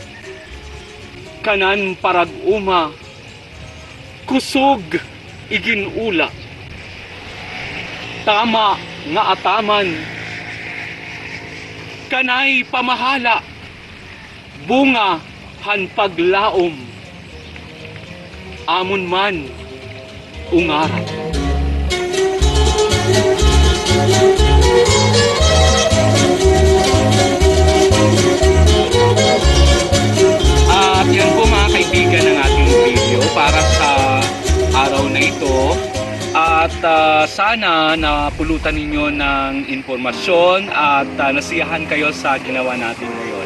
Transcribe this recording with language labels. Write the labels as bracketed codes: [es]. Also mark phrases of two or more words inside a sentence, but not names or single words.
[war] kanan parag-uma, kusog iginula, tama nga ataman, kanay pamahala, bunga han paglaom, amon man ungaran. [tl] At yan po mga kaibigan ng ating video para sa araw na ito. At sana napulutan ninyo ng informasyon at nasiyahan kayo sa ginawa natin ngayon.